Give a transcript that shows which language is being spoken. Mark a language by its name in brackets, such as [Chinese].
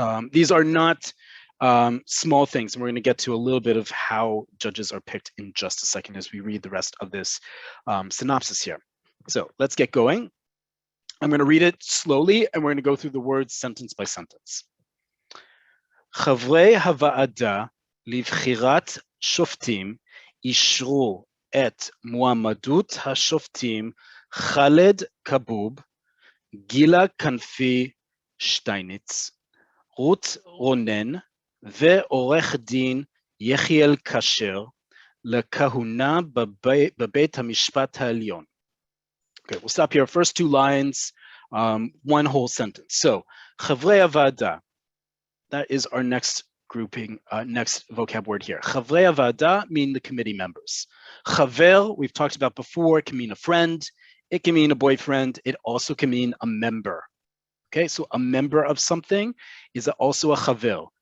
[English] These are not small things, and we're going to get to a little bit of how judges are picked in just a second as we read the rest of this synopsis here. So let's get going. I'm going to read it slowly, and we're going to go through the words sentence by sentence. [Hebrew] חברי הוועדה לבחירת שופטים אישרו את מועמדות השופטים ח'אלד כבוב, גילה כנפי שטייניץ, רות רונן ועורך דין יחיאל כשר לכהונה בבית המשפט העליון. [English] Okay, we'll stop here. First two lines, one whole sentence. So, [Hebrew] חברי הוועדה, [English] that is our next grouping, next vocab word here. [Hebrew] חברי הוועדה [English] mean the committee members. חבר, we've talked about before, can mean a friend. It can mean a boyfriend. It also can mean a member. Okay, so a member of something is also a chaver.